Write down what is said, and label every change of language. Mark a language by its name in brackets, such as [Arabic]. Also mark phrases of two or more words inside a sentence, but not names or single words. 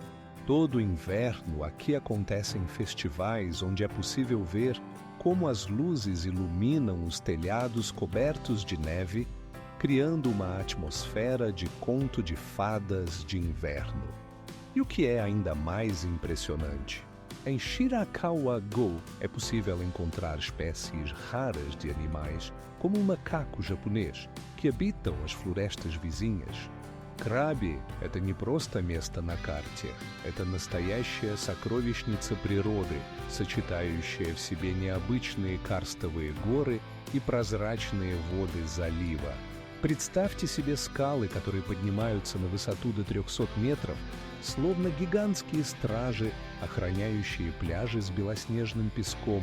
[Portuguese] Todo inverno aqui acontecem festivais onde é possível ver como as luzes iluminam os telhados cobertos de neve, criando uma atmosfera de conto de fadas de inverno. E o que é ainda mais impressionante? Em Shirakawa-go é possível encontrar espécies raras de animais, como o macaco japonês, que habitam as florestas vizinhas. [Russian] Краби – это не просто место на карте, это настоящая сокровищница природы, сочетающая в себе необычные карстовые горы и прозрачные воды залива. Представьте себе скалы, которые поднимаются на высоту до 300 метров, словно гигантские стражи, охраняющие пляжи с белоснежным песком.